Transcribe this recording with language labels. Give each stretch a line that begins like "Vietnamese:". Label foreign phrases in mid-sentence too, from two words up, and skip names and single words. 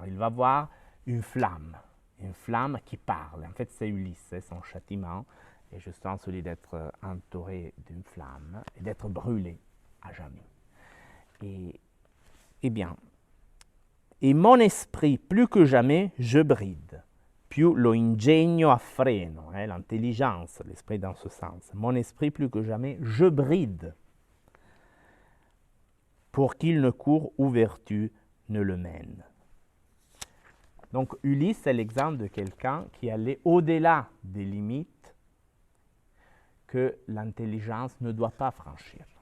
French: Il va voir une flamme qui parle. En fait, c'est Ulysse, son châtiment est justement celui d'être entouré d'une flamme et d'être brûlé à jamais. Eh bien, et mon esprit, plus que jamais, je bride.
Italian: Più lo ingegno a freno,
French: l'intelligence, l'esprit dans ce sens. Mon esprit, plus que jamais, je bride pour qu'il ne court où vertu ne le mène. Donc Ulysse est l'exemple de quelqu'un qui allait au-delà des limites que l'intelligence ne doit pas franchir.